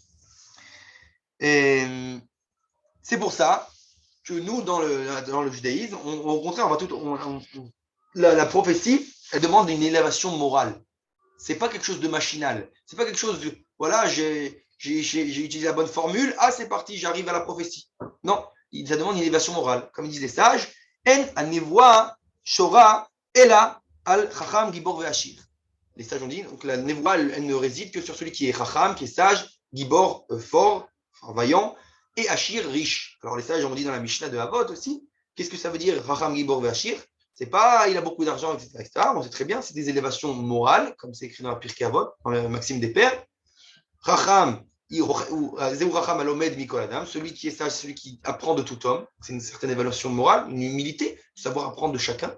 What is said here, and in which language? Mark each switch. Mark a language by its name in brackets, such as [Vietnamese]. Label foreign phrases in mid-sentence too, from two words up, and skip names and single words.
[French] Et c'est pour ça que nous, dans le judaïsme, au contraire, la prophétie, elle demande une élévation morale. C'est pas quelque chose de machinal. C'est pas quelque chose de, voilà, j'ai utilisé la bonne formule, ah, c'est parti, j'arrive à la prophétie. Non, ça demande une élévation morale. Comme disent les sages, [Hebrew] אין הנבואה שורה אלא על חכם גיבור ועשיר. [French] Les sages ont dit, donc la nevoa, elle ne réside que sur celui qui est chacham, qui est sage, gibor, fort, vaillant, et ashir, riche. Alors les sages ont dit dans la Mishnah de Havot aussi, qu'est-ce que ça veut dire [Hebrew] חכם גיבור ועשיר? [French] C'est pas il a beaucoup d'argent, etc., etc. On sait très bien, c'est des élévations morales, comme c'est écrit dans la Pirkei Avot, dans le Maxime des Pères. Chacham, celui qui est sage, celui qui apprend de tout homme, c'est une certaine évaluation morale, une humilité, savoir apprendre de chacun.